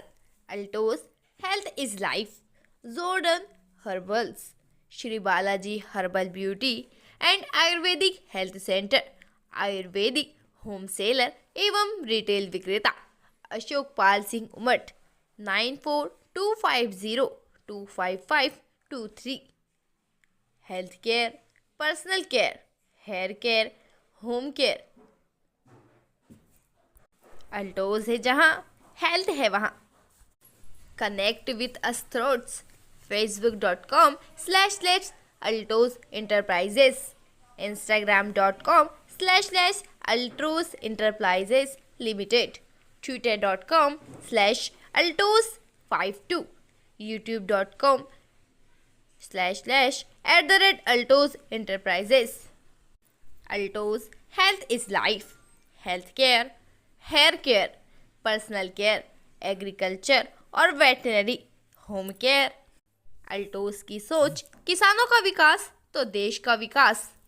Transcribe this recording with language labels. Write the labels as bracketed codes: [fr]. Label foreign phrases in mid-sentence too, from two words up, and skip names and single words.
[hi] अल्टोज [en] health is life, [hi] जोर्डन हर्बल्स, श्री बालाजी हर्बल ब्यूटी एंड आयुर्वेदिक हेल्थ सेंटर, [en] ayurvedic home seller [hi] एवं रिटेल विक्रेता, अशोक पाल सिंह उमट, 9425025523। [en] health care, personal care, hair care, home care, [hi] अल्टोज है जहाँ हेल्थ है वहाँ। [en] connect with us throughs, facebook.com/altos enterprises, instagram.com/altos enterprises limited, twitter.com/altos52, youtube.com/@altos enterprises। Altos health is life, health care, hair care, personal care, agriculture और veterinary, home care। [hi] अल्टोज की सोच किसानों का विकास तो देश का विकास।